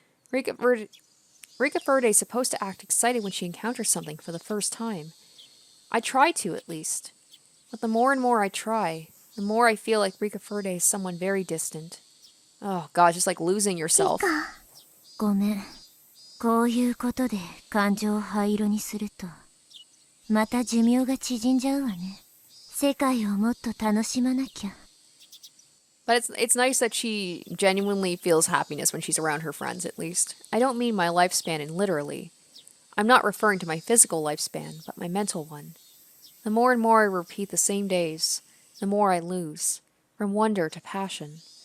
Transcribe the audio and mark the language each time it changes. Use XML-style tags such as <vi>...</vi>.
<en>Rika Furde is supposed to act excited when she encounters something for the first time. I try to, at least. But the more and more I try, the more I feel like Rika Furde is someone very distant. Oh god, just like losing yourself.</en> <ja>ごめん。こういうことで感情を灰色にすると、また寿命が縮んじゃうわね。世界をもっと楽しまなきゃ。</ja> <en>But it's nice that she genuinely feels happiness when she's around her friends, at least. I don't mean my lifespan in literally. I'm not referring to my physical lifespan, but my mental one. The more and more I repeat the same days, the more I lose, from wonder to passion.</en>